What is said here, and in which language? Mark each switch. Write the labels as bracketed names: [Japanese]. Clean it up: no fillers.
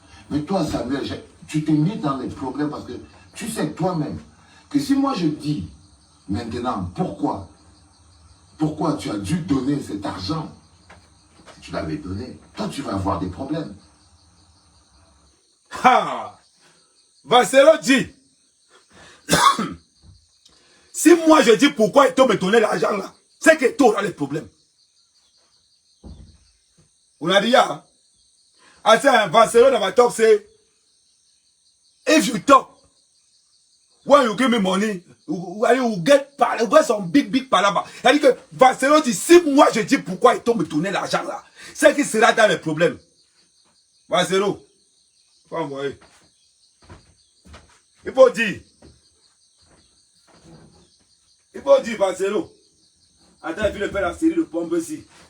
[French] Mais toi, Samuel, tu t'es mis dans les problèmes parce que tu sais toi-même que si moi je dis maintenant pourquoi tu as dû donner cet argent, si tu l'avais donné, toi tu vas avoir des problèmes. Ha! Valsero dit, si moi je dis pourquoi il me donner l'argent là, c'est que tu auras les problèmes. On a dit, hein? [Cameroon Pidgin] I say, Valsero never talk, say, if you talk, when you give me money, you get some big palabra. [French] C'est-à-dire que Valsero dit, si moi je dis pourquoi il me donner l'argent là, c'est qu'il sera dans les problèmes. Valsero, faut envoyer. Il faut dire. Il faut dire, Barcelo. Attends, il faut faire la série de pompes ici.